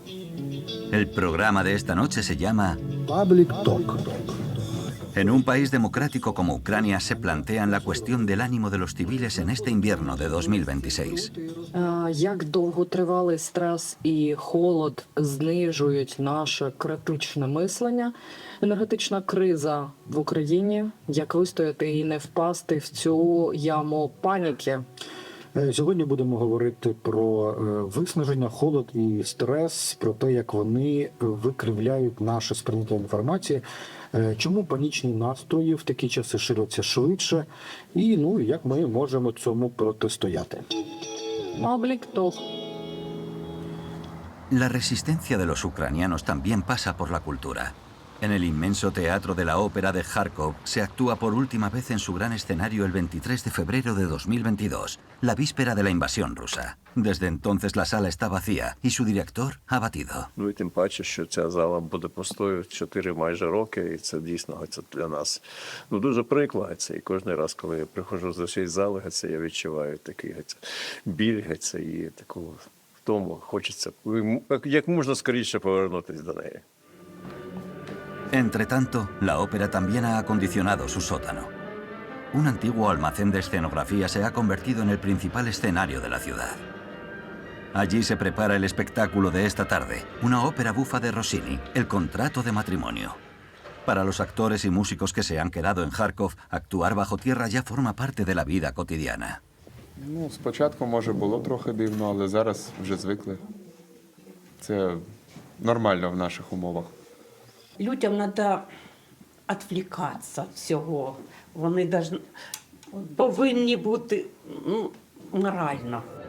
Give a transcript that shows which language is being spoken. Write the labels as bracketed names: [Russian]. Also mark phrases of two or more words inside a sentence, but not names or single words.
[Spanish] El programa de esta noche se llama Public Talk. En un país democrático como Ucrania se plantean la cuestión del ánimo de los civiles en este invierno de 2026. [Ukrainian] Як довготривалий стрес і холод знижують наше критичне мислення, енергетична криза в Україні, як вистояти і не впасти в цю яму паніки. Сьогодні будемо говорити про виснаження, холод і стрес, про те, як вони викривляють наше сприйняття інформації, чому панічні настрої в такі часи ширяться швидше, і як ми можемо цьому протистояти. Public Talk. [Spanish] La resistencia de los ucranianos también pasa por la cultura. En el inmenso teatro de la ópera de Kharkov se actúa por última vez en su gran escenario el 23 de febrero de 2022, la víspera de la invasión rusa. Desde entonces la sala está vacía y su director abatido. [Ukrainian] І тим паче, що ця зала буде пустою 4 майже роки, і це дійсно це для нас дуже прикро. І кожен раз, коли я приходжу з цієї зали, я відчуваю такий біль і таку втому. Хочеться як можна скоріше повернутися до неї. [Spanish] Entre tanto, la ópera también ha acondicionado su sótano. Un antiguo almacén de escenografía se ha convertido en el principal escenario de la ciudad. Allí se prepara el espectáculo de esta tarde, una ópera bufa de Rossini, El contrato de matrimonio. Para los actores y músicos que se han quedado en Kharkov, actuar bajo tierra ya forma parte de la vida cotidiana. [Ukrainian] Спочатку, може, було трохи дивно, але зараз вже звикли. Це нормально в наших умовах. Людям треба відвлікатися від всього. Вони повинні бути морально.